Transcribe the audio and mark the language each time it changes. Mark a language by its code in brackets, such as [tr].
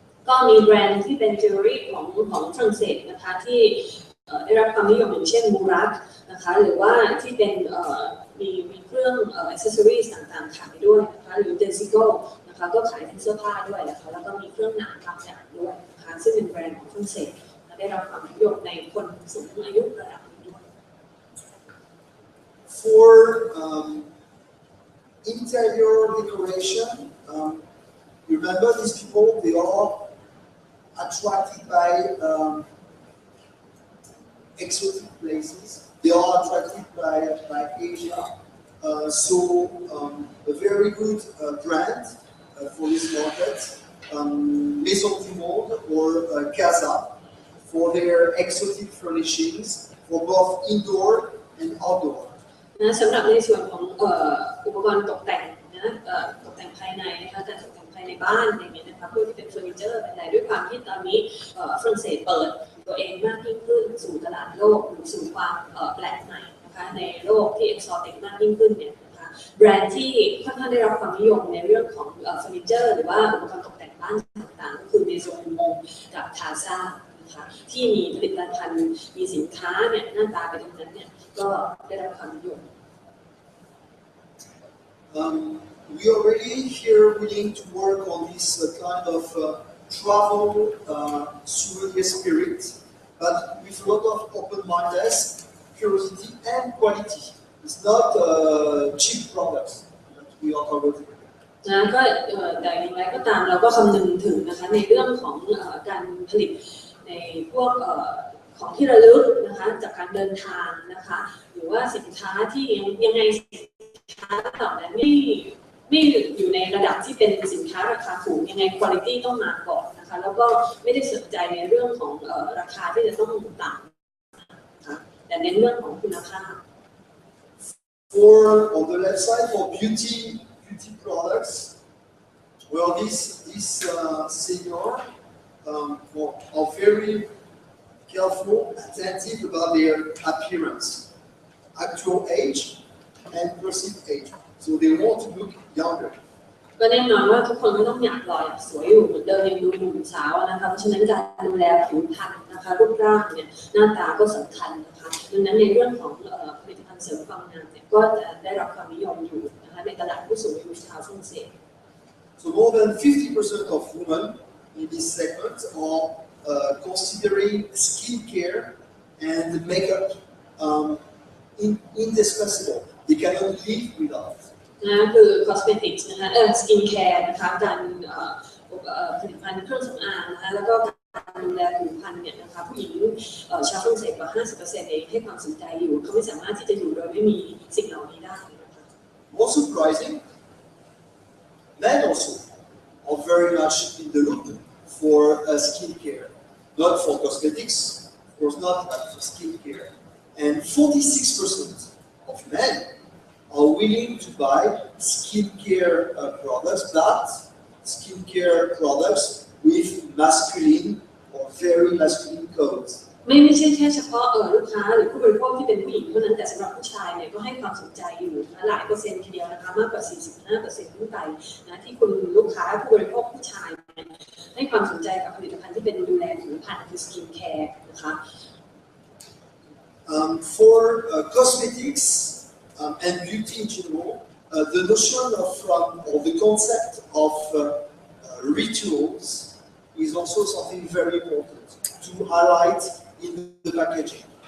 [th] ก็มีแบรนด์ที่เป็นจิวเวลรี่ของฝรั่งเศสนะคะที่ได้รับความนิยมอย่างเช่นมูรักนะคะหรือว่าที่เป็นมีเครื่องอิสเซอรี่ต่างๆขายด้วยนะคะหรือเดซิโก้นะคะก็ขายเป็นเสื้อผ้าด้วยนะคะแล้วก็มีเครื่องหนังบางอย่างด้วยนะคะซึ่งเป็นแบรนด์ของฝรั่งเศสและได้รับความนิยมในคนสูงอายุระดับนี้ด้วย [en] For interior decoration, remember these people, they are attracted by exotic places. They are attracted by Asia. So a very good brand for this market, Maison du Monde or Casa, for their exotic furnishings for both indoor and outdoor. [th] นะสำหรับในส่วนของอุปกรณ์ตกแต่งนะตกแต่งภายในนะคะการตกแต่งภายในบ้านอย่างเงี้ยนะคะเพื่อที่เป็นเฟอร์นิเจอร์เป็นอะไรด้วยความที่ตอนนี้ ฝรั่งเศสเปิดตัวเองมากยิ่งขึ้นสู่ตลาดโลกหรือสู่ความแปลกใหม่นะคะในโลกที่เอ็กซอติกมากยิ่งขึ้นเนี่ยนะคะแบรนด์ที่ค่อนข้างได้รับความนิยมในเรื่องของเฟอร์นิเจอร์หรือว่าอุปกรณ์ตกแต่งบ้านต่างๆก็คือในโซนมงกับทาซ่านะคะที่มีผลิตภัณฑ์มีสินค้าเนี่ยหน้าตาเป็นแบบนั้นเนี่ยก็ได้รับความนิยม [en] We already here willing to work on this kind of travel souvenir spirit, but with a lot of open-mindedness, curiosity, and quality. It's not cheap products that we are targeting. [th] นะก็แต่อย่างไรก็ตามเราก็คำนึงถึงนะคะในเรื่องของการผลิตในพวกของที่ระลึกนะคะจากการเดินทางนะคะหรือว่าสินค้าที่ยังไงสินค้าเหล่านั้นไม่อยู่ในระดับที่เป็นสินค้าราคาถูกยังไงคุณภาพต้องมาก่อนนะคะแล้วก็ไม่ได้สนใจในเรื่องของราคาที่จะต้องต่ำนะคะแต่ในเรื่องของคุณภาพ [en] For on the left side for beauty products, well this senior are very careful, attentive about their appearance, actual age and perceived age. So they want to look younger. [th] ก็แน่นอนว่าทุกคนก็ต้องอยากหล่ออยากสวยอยู่เหมือนเดิมยังดูหนุ่มสาวนะคะเพราะฉะนั้นการดูแลผิวพรรณนะคะรูปร่างเนี่ยหน้าตาก็สำคัญนะคะดังนั้นในเรื่องของผลิตภัณฑ์เสริมความงามเนี่ยก็จะได้รับความนิยมอยู่นะคะในตลาดผู้สูงอายุชาวฝรั่งเศส [en] So more than 50% of women in this segment are considering skincare and makeup indispensable. They cannot live without. [th] นะคือ cosmetics นะคะสกินแคร์นะคะการผลิตภัณฑ์เครื่องสำอางนะคะแล้วก็การดูแลผิวพรรณเนี่ยนะคะผู้หญิงชาวฝรั่งเศสกว่า 50% เองให้ความสนใจอยู่เขาไม่สามารถที่จะอยู่โดยไม่มีสิ่งเหล่านี้ได้นะคะ [en] More surprising, men also are very much in the loop for skincare, not for cosmetics, of course not, but for skincare. And 46% of men are willing to buy skincare products, but skincare products with masculine or very masculine codes. [th] ไม่ใช่แค่เฉพาะลูกค้าหรือผู้บริโภคที่เป็นผู้หญิงเท่านั้นแต่สำหรับผู้ชายเนี่ยก็ให้ความสนใจอยู่หลายเปอร์เซ็นต์ทีเดียวนะคะมากกว่า 45% ขึ้นไปนะที่คุณลูกค้าผู้บริโภคผู้ชายให้ความสนใจกับผลิตภัณฑ์ที่เป็นดูแลผิวพรรณคือสกินแคร์นะคะ [en] For cosmetics and beauty in general, the notion of or the concept of rituals is also something very important to highlight in the packaging.